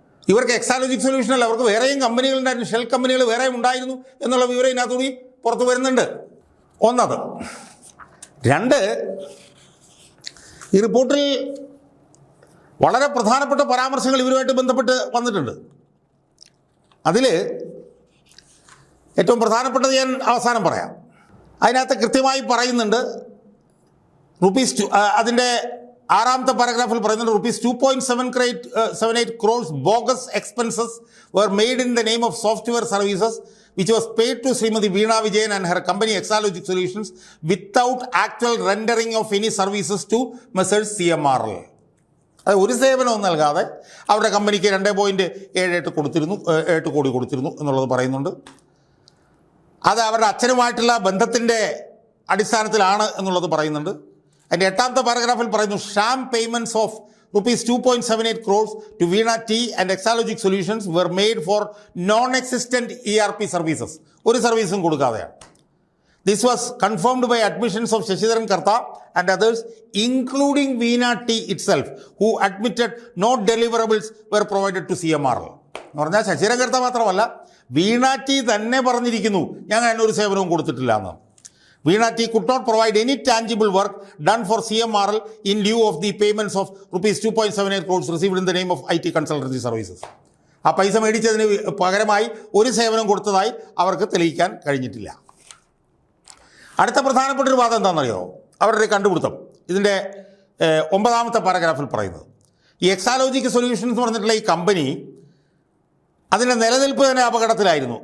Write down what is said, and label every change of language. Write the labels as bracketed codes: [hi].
[ml] ഇവർക്ക് എക്സാലോജിക് സൊല്യൂഷൻ അല്ല, അവർക്ക് വേറെയും കമ്പനികളുണ്ടായിരുന്നു, ഷെൽ കമ്പനികൾ വേറെയും ഉണ്ടായിരുന്നു എന്നുള്ള വിവരം ഇതിനകത്തുകൂടി പുറത്തു വരുന്നുണ്ട്. ഒന്നത്. 2, ഈ റിപ്പോർട്ടിൽ വളരെ പ്രധാനപ്പെട്ട പരാമർശങ്ങൾ ഇവരുമായിട്ട് ബന്ധപ്പെട്ട് വന്നിട്ടുണ്ട്. അതിൽ ഏറ്റവും പ്രധാനപ്പെട്ടത് ഞാൻ അവസാനം പറയാം. അതിനകത്ത് കൃത്യമായി പറയുന്നുണ്ട് റുപ്പീസ് അതിൻ്റെ 6ാമത്തെ പാരഗ്രാഫിൽ പറയുന്നുണ്ട് [en] ₹2.78 crores bogus expenses were made in the name of software services which was paid to Srimati Veena Vijayan and her company Exalogic Solutions without actual rendering of any services to Messrs. CMRL. [ml] അത് ഒരു സേവനവും നൽകാതെ അവരുടെ കമ്പനിക്ക് 2.78 കോടി കൊടുത്തിരുന്നു എന്നുള്ളത് പറയുന്നുണ്ട്. അത് അവരുടെ അച്ഛനുമായിട്ടുള്ള ബന്ധത്തിൻ്റെ അടിസ്ഥാനത്തിലാണ് എന്നുള്ളത് പറയുന്നുണ്ട്. അതിൻ്റെ 8ാമത്തെ പാരഗ്രാഫിൽ പറയുന്നു [en] Sham payments of ₹2.78 crores to Veena T and Exalogic Solutions were made for non-existent ERP services. [ml] ഒരു സർവീസും കൊടുക്കാതെയാണ്. [en] This was confirmed by admissions of Shashidharan Karta and others, including Veena T itself, who admitted no deliverables were provided to CMRL. [ml] എന്ന് പറഞ്ഞാൽ ശശിധരൻ കർത്ത മാത്രമല്ല, വീണ T തന്നെ പറഞ്ഞിരിക്കുന്നു ഞങ്ങൾ അതിനൊരു സേവനവും കൊടുത്തിട്ടില്ല എന്ന്. [en] Veena T could not provide any tangible work done for CMRL in lieu of the payments of ₹2.78 crores received in the name of IT consultancy services. [ml] ആ പൈസ മേടിച്ചതിന് പകരമായി ഒരു സേവനം കൊടുത്തതായി അവർക്ക് തെളിയിക്കാൻ കഴിഞ്ഞിട്ടില്ല. അടുത്ത പ്രധാനപ്പെട്ട ഒരു വാദം എന്താണെന്നറിയോ? അവരുടെ കണ്ടുപിടുത്തം ഇതിൻ്റെ 9ാമത്തെ പാരഗ്രാഫിൽ പറയുന്നത് ഈ എക്സാലോജിക് സൊല്യൂഷൻസ് എന്ന് പറഞ്ഞിട്ടുള്ള ഈ കമ്പനി അതിൻ്റെ നിലനിൽപ്പ് തന്നെ അപകടത്തിലായിരുന്നു.